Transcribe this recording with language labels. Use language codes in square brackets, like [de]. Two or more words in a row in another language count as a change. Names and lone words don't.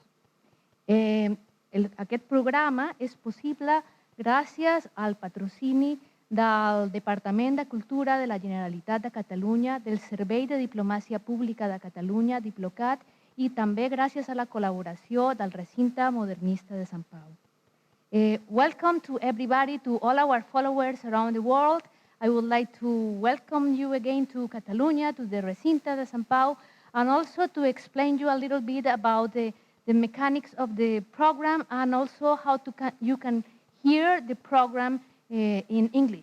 [ca] Aquest programa és possible gràcies al patrocini del Departament de Cultura de la Generalitat de Catalunya, del Servei de Diplomàcia Pública de Catalunya, Diplocat, i també gràcies a la col·laboració del Recinte Modernista de Sant Pau. [en] Welcome to everybody, to all our followers around the world. I would like to welcome you again to Catalunya, to the Recinte de Sant Pau, and also to explain you a little bit about the mechanics of the program and also how you can hear the program in English.